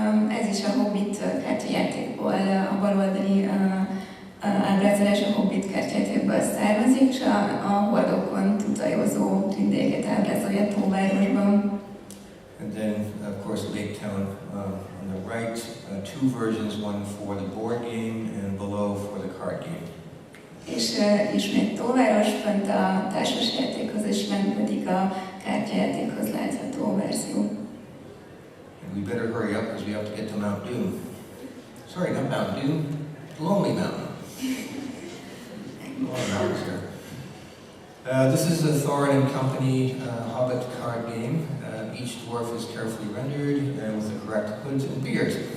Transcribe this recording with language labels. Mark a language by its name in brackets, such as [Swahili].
[Hungarian] Ez is a Hobbit kártyajátékból, a baloldali ábrázolás a Hobbit kártyajátékból származik, és a hordókon tutajozó tündéreket ábrázolja Tóvárosban. [English] And then, of course, Lake Town on the right, two versions, one for the board game and below for the card game. [Hungarian] És ismét Tóváros, fönt a társasjátékhoz, és lent pedig a kártyajátékhoz látható verzió. [English] And we better hurry up because we have to get to Mount Doom. Sorry, not Mount Doom, Lonely Mountain. Mountains here. This is the Thorin and Company Hobbit card game. Each dwarf is carefully rendered with the correct hoods and beards.